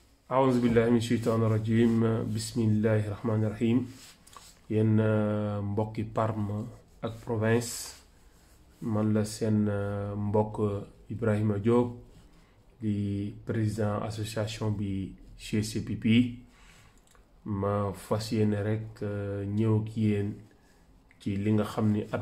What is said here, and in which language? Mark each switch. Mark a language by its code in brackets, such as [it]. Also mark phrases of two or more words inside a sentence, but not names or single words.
[ar] أعوذ بالله من الشيطان الرجيم بسم الله الرحمن الرحيم [wo] yéen mbokki Parme ak province man la seen mbokk Ibrahima Diop di président association bi GCPP ma fas yéene rek ñëw ak yéen ci li nga xam ni at